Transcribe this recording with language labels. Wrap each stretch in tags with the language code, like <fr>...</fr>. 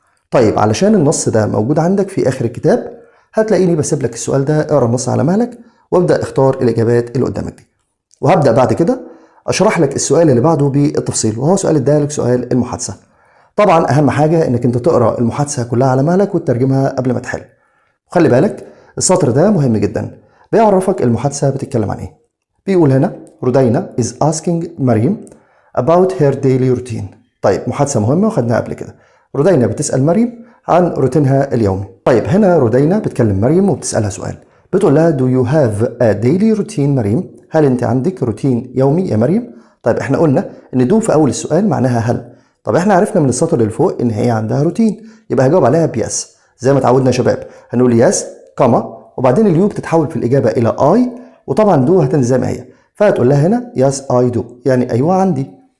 <ar>طيب علشان النص ده موجود عندك في آخر الكتاب هتلاقيني بسيب لك السؤال ده، اقرا النص على مهلك وابدأ اختار الإجابات اللي قدامك دي، وهبدأ بعد كده اشرح لك السؤال اللي بعده بالتفصيل، وهو سؤال الدالك سؤال المحادثه. طبعا اهم حاجه انك انت تقرا المحادثه كلها على مهلك وتترجمها قبل ما تحل. وخلي بالك السطر ده مهم جدا، بيعرفك المحادثه بتتكلم عن ايه. بيقول هنا</ar> <en>Rodina is asking Maryam about her daily routine.</en> <ar>طيب محادثه مهمه وخدناها قبل كده. رودينا بتسال مريم عن روتينها اليومي. طيب هنا رودينا بتكلم مريم وبتسالها سؤال، بتقول لها</ar> <en>do you have a daily routine</en> <ar>مريم؟ هل انت عندك روتين يومي يا مريم؟ طيب احنا قلنا ان دو في اول السؤال معناها هل. طب احنا عرفنا من السطر اللي فوق ان هي عندها روتين، يبقى هجاوب عليها بيس زي ما اتعودنا يا شباب، هنقول يس كما وبعدين اليو بتتحول في الاجابه الى اي، وطبعا دو هتنزل زي ما هي، فهتقول لها هنا</ar> <en>yes I do</en> <ar>يعني ايوه عندي.</ar>